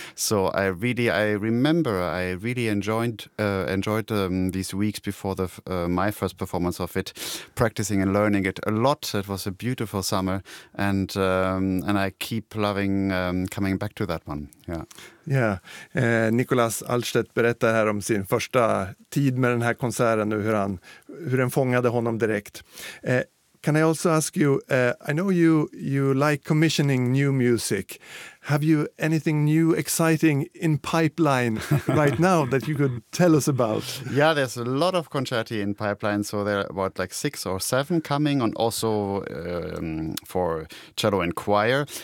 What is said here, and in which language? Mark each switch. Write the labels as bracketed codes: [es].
[en] So I really enjoyed these weeks before my first performance of it, practicing and learning it a lot. It was a beautiful summer, and I keep loving coming back to that one. Yeah. [sv] Nicolas Altstedt berättar här om sin första tid med den här konserten och hur den fångade honom direkt. [en] Can I also ask you, I know you like commissioning new music. Have you anything new, exciting in pipeline right now that you could tell us about? Yeah, there's a lot of concerti in pipeline. So there are about like 6 or 7 coming, and also for cello and choir.